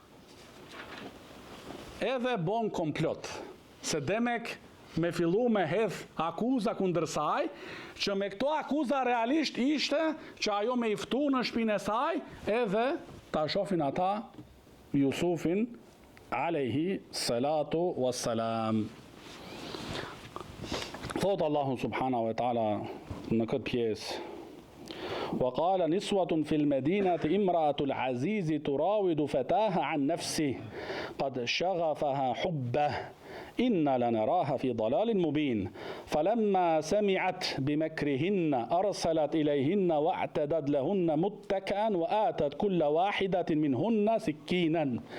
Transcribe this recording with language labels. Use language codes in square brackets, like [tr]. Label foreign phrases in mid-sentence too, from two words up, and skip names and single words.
[sq] Edhe bon komplot, se demek me fillu me hedh akuza kundër saj, që me këto akuza realisht ishte që ajo me iftu në shtëpinë e saj, edhe ta shohin ata Jusufin [ar] عليه الصلاة والسلام. [sq] Thot Allahu [ar] سبحانه وتعالى [sq] në këtë pjesë: [ar] وقال نسوة في المدينة امرأة العزيز تراود فتاها عن نفسه قد شغفها حبه إنا لنراها في ضلال مبين فلما سمعت بمكرهن أرسلت إليهن واعتدت لهن متكئا وآتت كل واحدة منهن سكينا